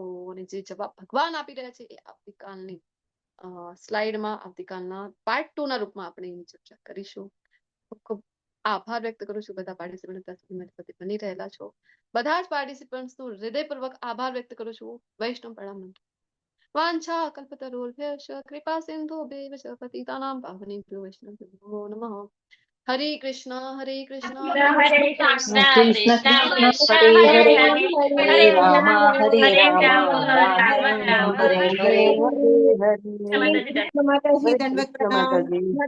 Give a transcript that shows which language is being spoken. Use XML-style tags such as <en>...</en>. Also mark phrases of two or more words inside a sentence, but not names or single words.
<gu>અને જે જવાબ ભગવાન આપી રહ્યા છે એ આવતીકાલની સ્લાઇડમાં, આવતીકાલના પાર્ટ 2 ના રૂપમાં આપણે એની ચર્ચા કરીશું. ખૂબ ખૂબ આભાર વ્યક્ત કરું છું બધા પાર્ટિસિપન્ટ ત્યાં સુધી મારી સાથે બની રહેલા છો. બધા જ પાર્ટિસિપન્ટ્સનો હૃદયપૂર્વક આભાર વ્યક્ત કરું છું. વૈષ્ણવ પ્રણામ.</gu> <sa>वाञ्छा कल्पतरुभ्यश्च कृपा सिन्धुभ्येव च पतितानां पावनेभ्यो वैष्णवेभ्यो नमः। हरे कृष्णा हरे कृष्णा हरे कृष्णा कृष्ण कृष्णा कृष्ण कृष्णा हरे हरे हरे हरे हरे हरे राम राम हरे हरे राम राम राम राम राम राम हरे हरे हरे हरे हरे हरे</sa> <gu>माताजी माताजी हरे दंडवत कृष्ण प्रणाम। माताजी।</gu>